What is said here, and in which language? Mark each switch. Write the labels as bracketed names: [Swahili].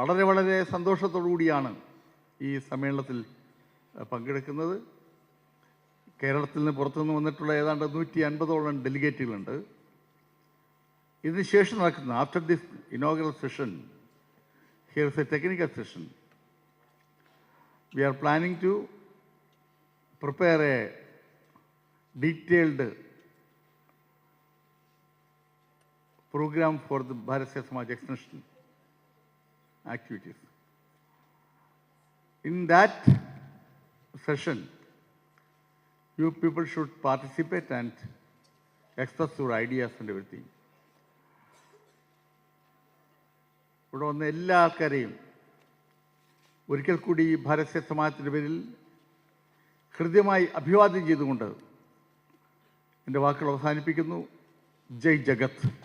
[Malayalam] വളരെ സന്തോഷത്തോടു കൂടിയാണ് ഈ സമ്മേളനത്തിൽ പങ്കെടുക്കുന്നത്. കേരളത്തിൽ നിന്ന് പുറത്തുനിന്ന് വന്നിട്ടുള്ള ഏതാണ്ട് 150ഓളം ഡെലിഗേറ്റുകളുണ്ട്. ഇതിന് ശേഷം നടക്കുന്ന [English] After this inaugural session, here is a technical session. We are planning to prepare a detailed program for the Bharatiya Samaj extension activities. In that session, you people should participate and express your ideas and everything. [Malayalam] ഇവിടെ വന്ന എല്ലാ ആൾക്കാരെയും ഒരിക്കൽ കൂടി ഭാരതീയ സമാജത്തിൻ്റെ പേരിൽ ഹൃദ്യമായി അഭിവാദ്യം ചെയ്തുകൊണ്ട് എൻ്റെ വാക്കുകൾ അവസാനിപ്പിക്കുന്നു. ജയ് ജഗത്.